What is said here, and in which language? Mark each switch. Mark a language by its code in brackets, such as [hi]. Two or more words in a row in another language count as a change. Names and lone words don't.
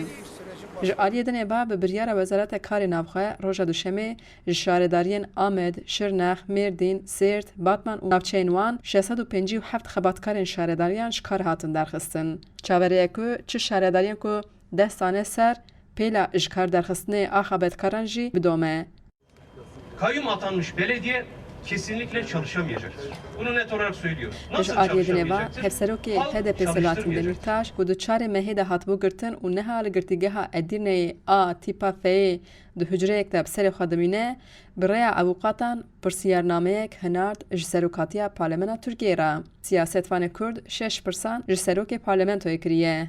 [ku] Ji aliyê dinê ba bi biryara Wezareta Karê Navxwe roja duşemê ji şaredariyên Amed, Şirnex, Mêrdîn, Sêrt, Batman û navçeyên wan 657 xebatkarên şaredariyan ji kar hatin derxistin. Çavereye ku çi şaredariyên ku destane ser pêla ji kar derxistinê a xebetkaran jî bidome. [tr] Kayyum atanmış belediye kesinlikle çalışamayacaktır. Bunu net olarak söylüyoruz. Nasıl çalışamayacaktır? [ku] Hevserokê HDP Selahattin Demirtaş ku du çarê mehê de hatibû girtin û neha li girtîgeha Edirneyê a tîpa F'yê di hücreyek de bi serê xwe dimîne, bi rêya avukatan pirsiyarnameyek hinard ji serokatiya Parlamentoya Tirkiyeyê re. Siyasetvanê Kurd 6% ji serokê parlamentoyê kiriye.